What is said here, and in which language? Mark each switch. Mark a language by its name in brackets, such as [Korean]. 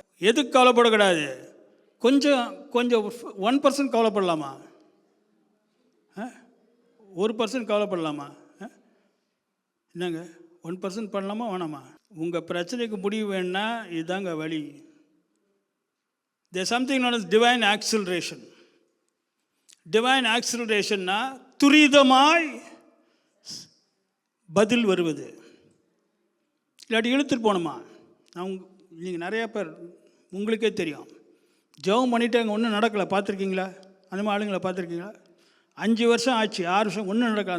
[Tamil] எதுக்கு கவலைப்படக்கூடாது? கொஞ்சம் 1% கவலைப்படலாமா? 1% கவலைப்படலாமா? என்னங்க 1% பண்ணலாமா வேணாமா? உங்கள் பிரச்சனைக்கு முடிவு வேணுன்னா இதுதாங்க வழி. [English] There's something known as divine acceleration. [Tamil] Divine ஆக்சிலரேஷன்னா துரிதமாய் பதில் வருவது. இல்லாட்டி இழுத்துட்டு போகணுமா? நீங்கள் நிறையா பேர் உங்களுக்கே தெரியும், ஜெபம் பண்ணிவிட்டு அங்கே ஒன்றும் நடக்கலை. பார்த்துருக்கீங்களா? அந்த மாதிரி ஆளுங்களை பார்த்துருக்கீங்களா? 5 வருஷம் ஆச்சு, 6 வருஷம் ஒன்றும் நடக்கலை.